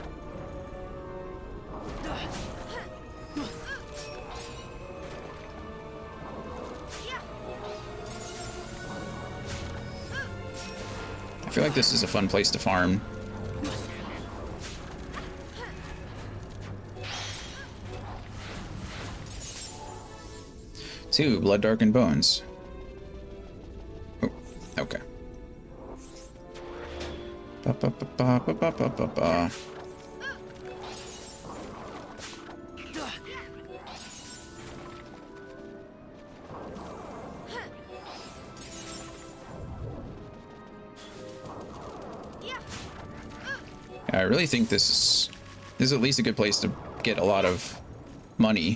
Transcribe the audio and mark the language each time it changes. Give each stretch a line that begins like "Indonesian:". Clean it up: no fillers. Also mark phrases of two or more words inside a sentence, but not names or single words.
English: I feel like this is a fun place to farm. Two blood darkened bones. Oh, okay. Ba, ba, ba, ba, ba, ba, ba, ba, ba. I really think this is at least a good place to get a lot of money.